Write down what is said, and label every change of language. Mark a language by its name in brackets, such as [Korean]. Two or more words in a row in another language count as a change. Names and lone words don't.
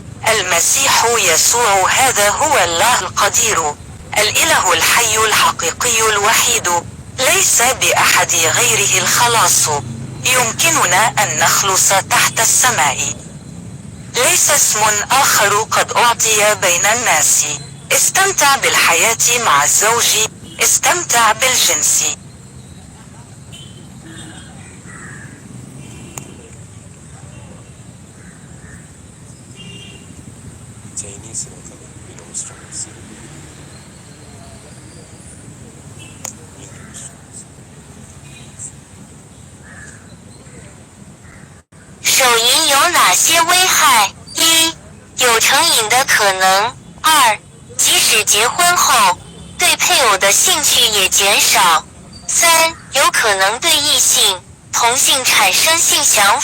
[Arabic] المسيح يسوع هذا هو الله القدير، الإله الحي الحقيقي الوحيد، ليس بأحد غيره الخلاص. يمكننا أن نخلص تحت السماء. ليس اسم آخر قد أعطي بين الناس. استمتع بالحياة مع الزوج، استمتع بالجنس. [Malayalam] ചൈനീസിനൊക്കെ ഇൻസ്ട്രുമെൻറ്റ്സ് [Chinese] 手淫有哪些危害？一、有成瘾的可能；二、即使结婚后，对配偶的兴趣也减少；三、有可能对异性、同性产生性想